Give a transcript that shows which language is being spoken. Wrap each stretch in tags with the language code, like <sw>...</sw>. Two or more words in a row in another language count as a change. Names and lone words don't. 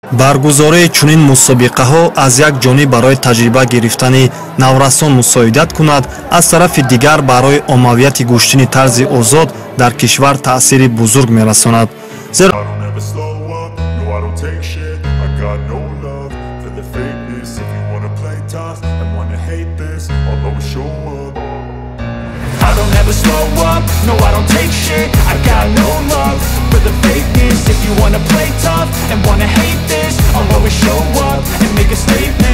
<tg>баргузории чунин мусобиқаҳо аз як ҷониб барои таҷриба гирифтани наврасон мусоидат кунад, аз тарафи дигар барои оммавияти гӯштини тарзи озод дар кишвар таъсири бузург мерасонад. Зеро</tg> <en>I don't ever slow up, no I don't take shit. I got no love for the fakeness. If you wanna play tough and wanna hate this, I'll always show up and make a statement.</en>